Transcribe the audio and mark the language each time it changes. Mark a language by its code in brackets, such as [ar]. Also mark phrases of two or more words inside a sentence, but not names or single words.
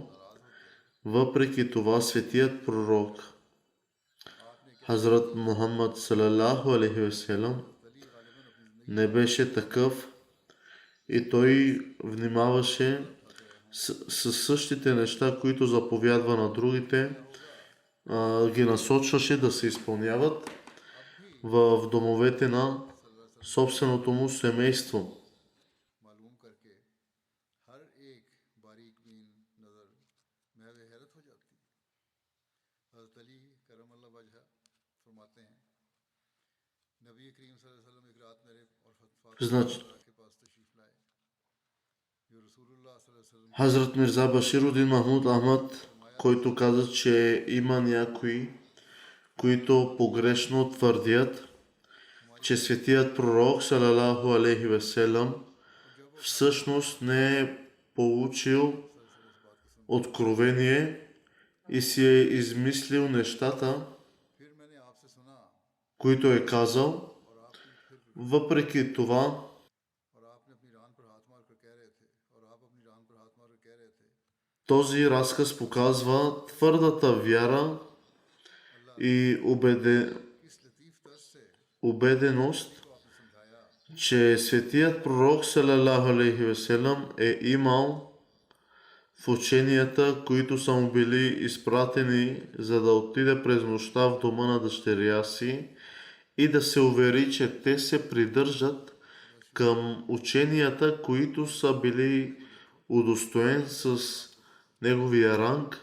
[bg] Въпреки това светият пророк Хазрат Мухаммад [ar] صلى الله عليه وسلم [bg] не беше такъв и той внимаваше с същите неща, които заповядва на другите, ги насочваше да се изпълняват в домовете на собственото му семейство. [ur] معلوم کرکے ہر ایک باریک بین نظر محو حیرت ہو جاتی ہے. حضرت علی [ar] كرم الله وجهه [ur] فرماتے ہیں، نبی کریم [ar] صلى الله عليه وسلم [ur] ایک رات میرے اور فاطمہ [bg] Значи, [ur] کے پاس تشریف لائے، جو رسول اللہ [ar] صلى الله عليه وسلم [ur] کے [bg] Хазрат Мирза Баширудин Махмуд Ахмад, който каза, че има някои, които погрешно твърдят, че светият пророк, [ar] صلى الله عليه وسلم, [bg] всъщност не е получил откровение и си е измислил нещата, [ur] پھر میں نے آپ سے سنا [bg] които е казал. [ur] اور آپ کی پھر [bg] Въпреки това, [ur] اور آپ نے اپنی ران پر ہاتھ مار کر کہہ رہے تھے اور آپ اپنی ران پر ہاتھ مار کر کہہ رہے تھے [bg] този разказ показва твърдата вяра и [ur] کس لطیف طرز سے [bg] убеденост, [ur] کو آپ نے سمجھایا [bg] че светият пророк [ar] صلى الله عليه وسلم [bg] е имал в ученията, които са му били изпратени, за да отиде през нощта в дома на дъщеря си и да се увери, че те се придържат към ученията, които са били удостоен с неговия ранг.